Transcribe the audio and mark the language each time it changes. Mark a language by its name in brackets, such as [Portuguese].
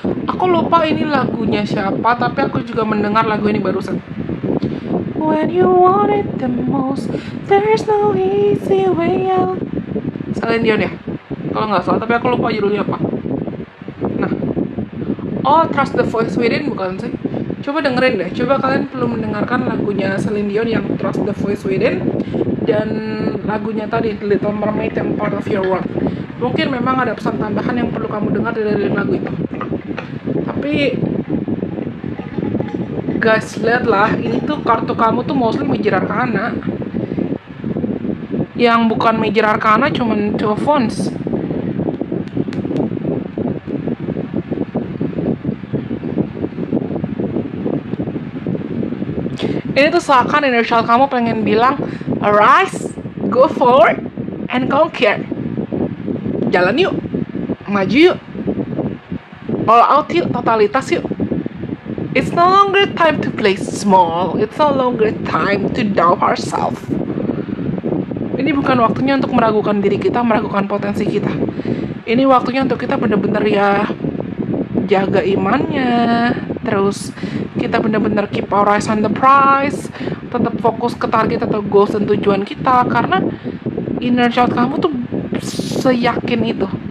[Indonesian] Aku lupa ini lagunya siapa, tapi aku juga mendengar lagu ini barusan. [English] When you want it the most, there's no easy way out. [Indonesian] Celine Dion ya? Kalau nggak salah, tapi aku lupa judulnya apa. Nah, Trust the Voice Within bukan sih? Coba dengerin deh, coba kalian perlu mendengarkan lagunya Celine Dion yang Trust the Voice Within, dan lagunya tadi The Little Mermaid yang Part of Your World. Mungkin memang ada pesan tambahan yang perlu kamu dengar dari lagu itu. Tapi guys, lihatlah, ini tuh kartu kamu tuh mostly Major Arcana. Yang bukan Major Arcana cuman 2 of Wands. Ini tuh seakan inner child kamu pengen bilang, [English] arise, go forward, and conquer. [Indonesian] Jalan yuk, maju yuk, [English] all out [Indonesian] yuk, totalitas yuk. [English] It's no longer time to play small. It's no longer time to doubt ourselves. [Indonesian] Ini bukan waktunya untuk meragukan diri kita, meragukan potensi kita. Ini waktunya untuk kita benar-benar ya jaga imannya. Terus kita benar-benar [English] keep our eyes on the prize. [Indonesian] Tetap fokus ke target atau goals dan tujuan kita. Karena inner child kamu tuh seyakin itu.